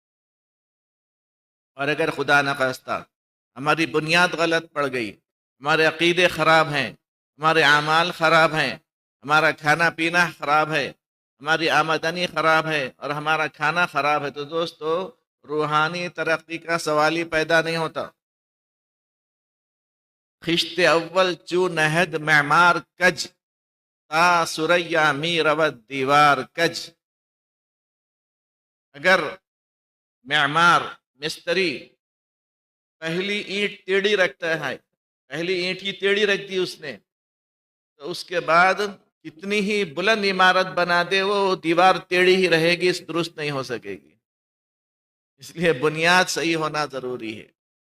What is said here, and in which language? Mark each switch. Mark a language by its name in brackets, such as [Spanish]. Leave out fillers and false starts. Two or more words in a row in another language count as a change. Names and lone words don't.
[Urdu] اور اگر خدا نخواستہ ہماری بنیاد غلط پڑ گئی، ہمارے عقیدے خراب ہیں، ہمارے اعمال خراب ہیں، ہمارا کھانا پینا خراب ہے، ہماری آمدنی خراب ہے، اور ہمارا کھانا خراب ہے، تو دوستو روحانی ترقی کا سوال ہی پیدا نہیں ہوتا۔ [Persian] خشت اول چو نہد معمار کج، تا سریا می رود دیوار کج۔ [Urdu] اگر معمار مستری پہلی اینٹ ٹیڑھی رکھتا ہے، پہلی اینٹ کی ٹیڑھی رکھ دی اس نے، تو اس کے بعد کتنی ہی بلند عمارت بنا دے وہ دیوار ٹیڑھی ہی رہے گی، درست نہیں ہو سکے گی۔ اس لیے بنیاد صحیح ہونا ضروری ہے۔